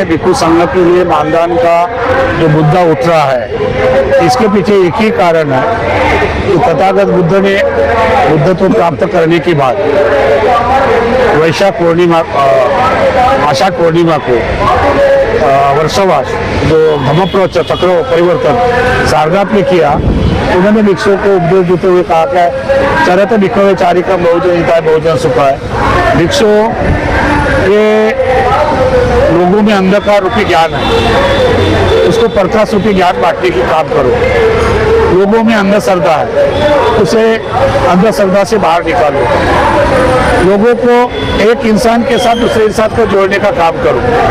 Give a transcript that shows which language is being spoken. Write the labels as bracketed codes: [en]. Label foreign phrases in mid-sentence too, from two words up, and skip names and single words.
[hi] भिक्षु संघ के लिए मानधन का जो मुद्दा उठ रहा है, इसके पीछे एक ही कारण है कि तथागत बुद्ध ने बुद्धत्व प्राप्त करने के बाद वैशाख पूर्णिमा, आषाढ़ पूर्णिमा को वर्षवास जो धम्म चक्र परिवर्तन सारनाथ में किया, उन्होंने भिक्षुओं को उपदेश देते हुए कहा कि [pi] चरत भिक्षवे चारिकम बहुजन हिताय बहुजन सुखाय। [hi] भिक्षुओं के लोगों में अंधकार रूपी ज्ञान है, उसको प्रकाश रूपी ज्ञान बांटने की काम करो। लोगों में अंधश्रद्धा है, उसे अंधश्रद्धा से बाहर निकालो। लोगों को एक इंसान के साथ दूसरे इंसान को जोड़ने का काम करो।